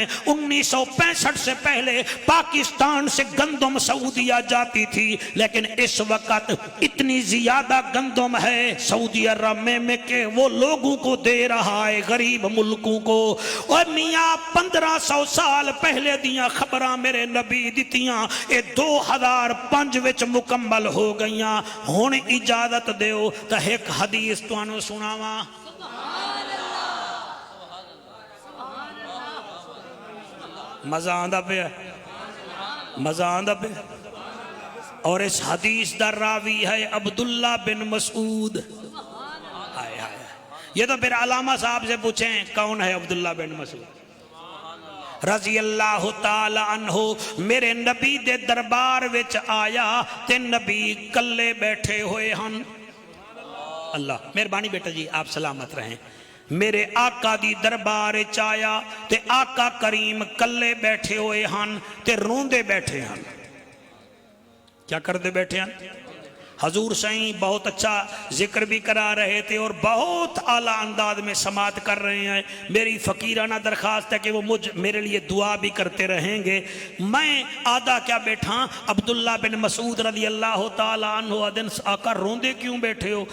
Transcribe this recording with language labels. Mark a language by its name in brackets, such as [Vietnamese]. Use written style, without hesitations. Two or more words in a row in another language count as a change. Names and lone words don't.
[Urdu] 1965 سے پہلے پاکستان سے گندم سعودیہ جاتی تھی لیکن اس وقت اتنی زیادہ گندم ہے سعودی عرب میں کہ وہ لوگوں کو دے رہا ہے، غریب ملکوں کو. [Punjabi] اور میاں 1500 سال پہلے دیاں خبراں میرے نبی دتیاں اے 2005 وچ مکمل ہو گئیاں. ہن اجازت دیو تے ایک حدیث تانوں سناواں. مزہ آندا پیا، مزہ آندا پیا. اور اس حدیث دا راوی ہے عبداللہ بن مسعود. آئے آئے. [Urdu] یہ تو پھر علامہ صاحب سے پوچھیں کون ہے عبداللہ بن مسعود. [Arabic] رضی اللہ تعالی عنہ [Punjabi] میرے نبی دے دربار وچ آیا تے نبی کلے بیٹھے ہوئے ہن. [Urdu] اللہ مہربانی بیٹا جی آپ سلامت رہیں. [Punjabi] میرے آقا دی دربار وچ آیا تے آقا کریم کلے بیٹھے ہوئے ہن تے روندے بیٹھے ہن. کیا کردے بیٹھے ہن؟ [Urdu] حضور سائیں بہت اچھا ذکر بھی کرا رہے تھے اور بہت اعلیٰ انداز میں سماعت کر رہے ہیں. میری فقیرانہ درخواست ہے کہ وہ میرے لیے دعا بھی کرتے رہیں گے. [Punjabi] میں آدھا کیا بیٹھا عبداللہ بن مسعود [Arabic] رضی اللہ تعالیٰ عنہ [Punjabi] آدن آقا روندے کیوں بیٹھے ہو؟